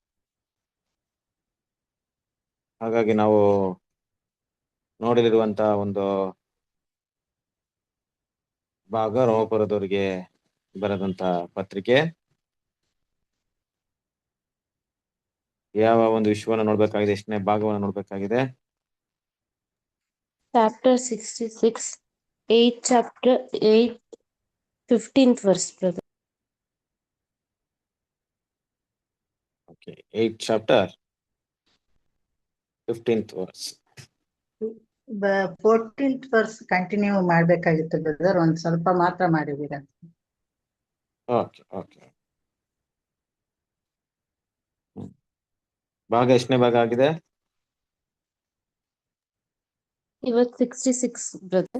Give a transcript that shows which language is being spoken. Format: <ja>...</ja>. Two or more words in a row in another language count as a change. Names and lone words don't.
<kn>ಹಾಗಾಗಿ ನಾವು ನೋಡಿರುವಂತ ಒಂದು ಭಾಗ ರೋಮಪುರದವರಿಗೆ ಬರೆದಂತ ಪತ್ರಿಕೆ. ಯಾವ ಒಂದು ವಿಷಯವನ್ನು ನೋಡ್ಬೇಕಾಗಿದೆ, ಎಷ್ಟನೇ ಭಾಗವನ್ನು ನೋಡ್ಬೇಕಾಗಿದೆ?</kn> <en>Chapter 66, 8 chapter 8, 15th verse, brother. Okay, 8 chapter 15th verse. 14th verse</en> <kn>ಕಂಟಿನ್ಯೂ ಮಾಡ್ಬೇಕಾಗಿತ್ತು ಬ್ರದರ್, ಒಂದ್ ಸ್ವಲ್ಪ ಮಾತ್ರ ಮಾಡಿದೀರ.</kn> <en>okay okay.</en> <kn>ಭಾಗ ಎಷ್ಟನೇ ಭಾಗ ಆಗಿದೆ? ಇವತ್ತು 66, brother.</kn>